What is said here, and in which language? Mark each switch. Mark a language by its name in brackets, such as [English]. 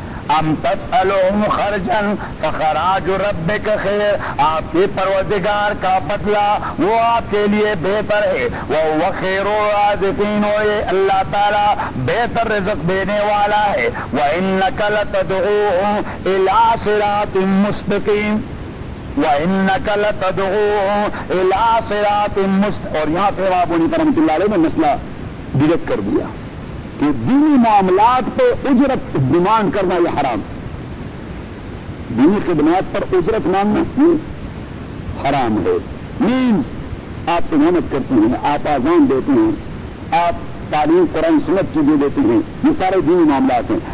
[Arabic] ام تسألهم خرجا فخراج ربک خیر, [Urdu] آپ کے پروردگار کا بدلہ وہ آپ کے لیے بہتر ہے. وہ [Arabic] خیر الرازقین, [Urdu] اللہ تعالی بہتر رزق دینے والا ہے. [Arabic] وانک لتدعوهم الی صراط مستقیم, وانک لتدعوهم الی صراط مستقیم. [Urdu] اور یہاں سے بابو نے رحمۃ اللہ علیہ نے مسئلہ [English] direct [Urdu] کر دیا کہ دینی معاملات پہ اجرت [English] demand [Urdu] کرنا یہ حرام, دینی خدمات پر اجرت مانگنا یہ حرام ہے. [English] means [Urdu] آپ کی محنت کرتے ہیں, آپ آزان دیتے ہیں, آپ تعلیم قرآن سنت کی بھی دیتے ہیں, یہ سارے دینی معاملات ہیں.